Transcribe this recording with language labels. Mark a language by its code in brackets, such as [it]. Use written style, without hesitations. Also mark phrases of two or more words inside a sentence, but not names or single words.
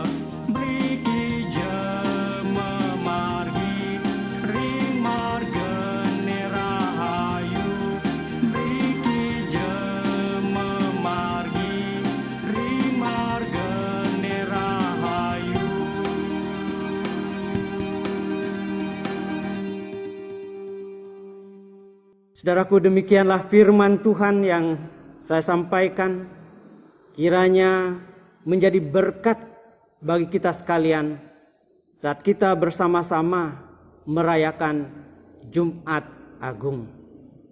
[ban] Mriki Je memargi, ring margane rahayu. Mriki Je memargi, ring margane rahayu. [id] Saudaraku, demikianlah firman Tuhan yang saya sampaikan. Kiranya menjadi berkat bagi kita sekalian saat kita bersama-sama merayakan Jumat Agung.